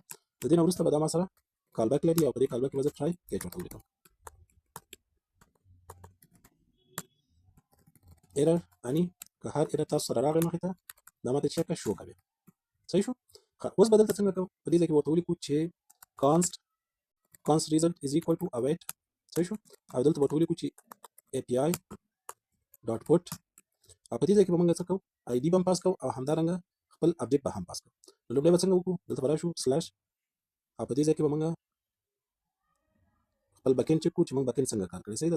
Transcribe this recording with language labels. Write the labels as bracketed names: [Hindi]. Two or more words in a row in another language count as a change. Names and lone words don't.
[Pashto] د دې نه وروسته به دا ما سره [English] call back [Pashto] لري او په دې [English] call back [Pashto] کې به زه [English] try catch [Pashto] ورته ولیکم [English] error any [Pashto] که هر ایرر تاسو سره راغی مخې ته دا ماته چیک شو کوي. صحیح شو؟ اوس به دلته څنګه کوو؟ په دې ځای کې ورته ولیکو چې [English] const result is equal to await. [Pashto] صحیح شو؟ او دلته ورته ولیکو چې [English] API dot put [Pashto] او په دې ځای کې به موږ څه کوو؟ آی ډي به هم پاس کوو او همدارنګه خپل اپډیټ به هم پاس کوو. نو لومړی به څنګه وکړو؟ دلته به راشو سلیش او په دې ځای کې به موږ خپل backend چک کو چې موږ backend څنګه کار کوي. صحیح ده.